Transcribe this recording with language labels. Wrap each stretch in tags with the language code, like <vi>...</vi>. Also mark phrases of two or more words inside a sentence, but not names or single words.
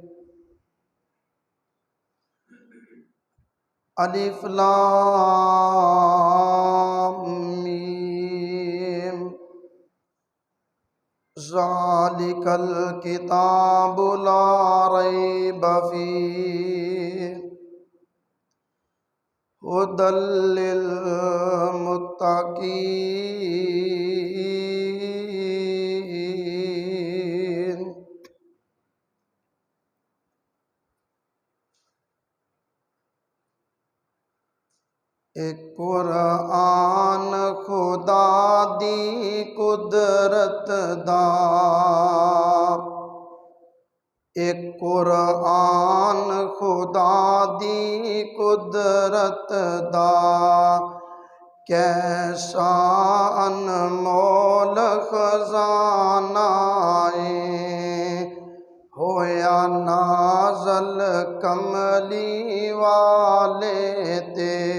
<ar>الم ذلك الكتاب لا ريب فيه هدى للمتقين.</ar> <pa>اک قرآن خدا دی قدرت دا, اک قرآن خدا دی قدرت دا، کیسا انمول خزانہ ہویا نازل کملی والے تے,</pa>